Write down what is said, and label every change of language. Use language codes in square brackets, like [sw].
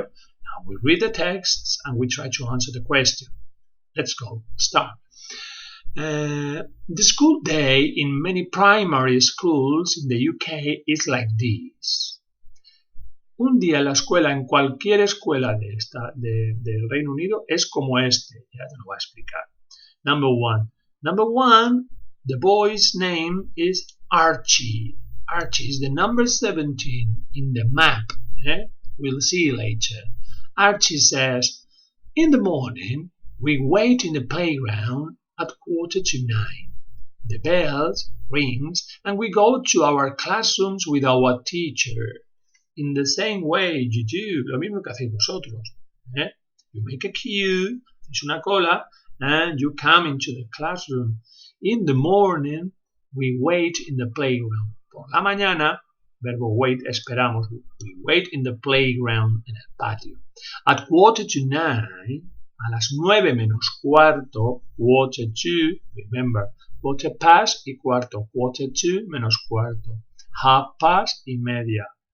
[en] Now we read the texts and we try to answer the question. Let's go. Start. The school day in many primary schools in the UK is like this. [es] Un día en la escuela, en cualquier escuela del Reino Unido, es como este. Ya te lo voy a explicar. [en] Number 1. Number 1, the boy's name is Archie. Archie is the number 17 in the map. We'll see later. Archie says, in the morning, we wait in the playground at 8:45. The bell rings and we go to our classrooms with our teacher. In the same way you do, [es] lo mismo que hacéis vosotros. [en] You make a queue, [es] es una cola, [en] and you come into the classroom. In the morning, we wait in the playground. [es] Por la mañana, verbo wait, esperamos. [en] We wait in the playground, [es] en el patio. [en] At 8:45, [es] a las 9 menos cuarto, 8:45, remember, [en] quarter past [es] y cuarto, 8:45 menos cuarto, [en] half past [es] y media.